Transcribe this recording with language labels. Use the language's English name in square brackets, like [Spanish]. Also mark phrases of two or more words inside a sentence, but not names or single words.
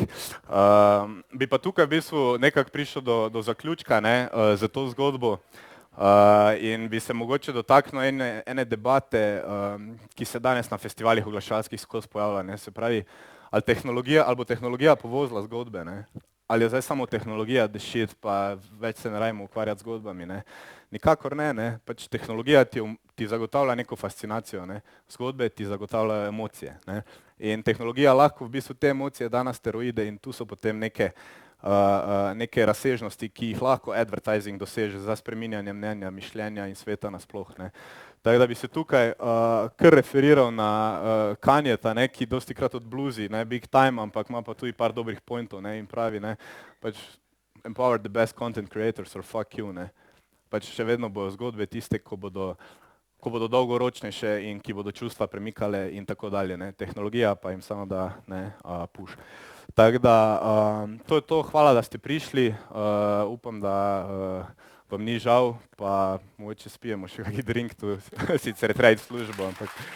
[Slovenian] Bi pa tukaj v bistvu nekako prišel do zaključka, ne, za to zgodbo. In bi se mogoče dotaknil ene debate, ki se danes na festivalih oglaševalskih skozi pojavlja, ne, se pravi, ali bo tehnologija povozila zgodbe, ne, ali je zdaj samo tehnologija [English] the shit, [Slovenian] pa več se ne rajmo ukvarjati zgodbami, ne. Nikakor ne, pač tehnologija ti zagotavlja neko fascinacijo, ne, zgodbe ti zagotavljajo emocije, ne. In tehnologija lahko v bistvu te emocije da na steroide in tu so potem neke razsežnosti, ki jih lahko advertising doseže za spreminjanje mnenja, mišljenja in sveta nasploh, ne. Tako da bi se tukaj kar referiral na Kanyeta, ne, ki dostikrat od bluzi, ne, [English] big time, [Slovenian] ampak ima pa tudi par dobrih pointov, ne, in pravi, ne, pač [English] empower the best content creators or fuck you, [Slovenian] ne. Pač še vedno bodo zgodbe tiste, ko bodo dolgoročnejše in ki bodo čustva premikale in tako dalje, ne. Tehnologija pa jim samo da, ne, push. Tako da, to je to, hvala, da ste prišli, upam, da vam ni žal, pa mogoče spijemo še kaki drink tu, sicer je treba iti v službo, ampak...